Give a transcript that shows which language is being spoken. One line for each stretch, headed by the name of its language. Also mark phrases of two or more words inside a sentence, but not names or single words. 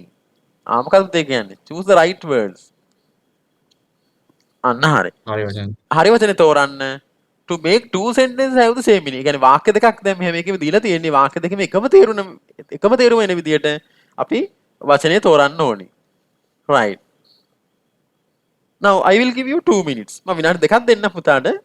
Sinhala: මොකක්ද පුතේ කියන්නේ?
English: choose the right words.
Sinhala: අන්න හරි. හරි වචන. හරි වචනේ තෝරන්න
English: to make two sentences have the same meaning.
Sinhala: ඒ කියන්නේ වාක්‍ය දෙකක් දැන් මෙහෙම එකෙම දීලා තියෙන්නේ වාක්‍ය දෙකෙම එකම තේරුම එන විදිහට අපි වචනේ තෝරන්න ඕනේ.
English: right. now I will give you 2 minutes.
Sinhala: මම විනාඩි දෙකක් දෙන්න පුතාට.